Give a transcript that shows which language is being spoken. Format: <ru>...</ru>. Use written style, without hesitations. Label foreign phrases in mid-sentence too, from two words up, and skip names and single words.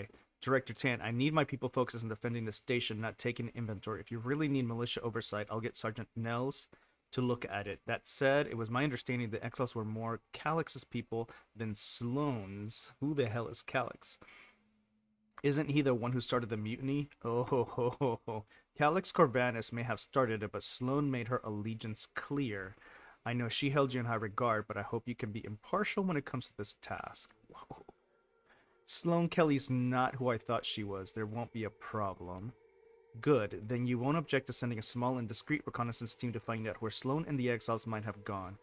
<en>Director Tan, I need my people focused on defending the station, not taking inventory. If you really need militia oversight, I'll get Sergeant Nels to look at it. That said, it was my understanding the Exiles were more Calix's people than Sloane's. Who the hell is Calix? Isn't he the one who started the mutiny? Oh ho ho ho ho. Calix Corvanus may have started it, but Sloane made her allegiance clear. I know she held you in high regard, but I hope you can be impartial when it comes to this task. Whoa. Sloane Kelly's not who I thought she was. There won't be a problem. Good, then you won't object to sending a small and discreet reconnaissance team to find out where Sloane and the exiles might have gone.</en>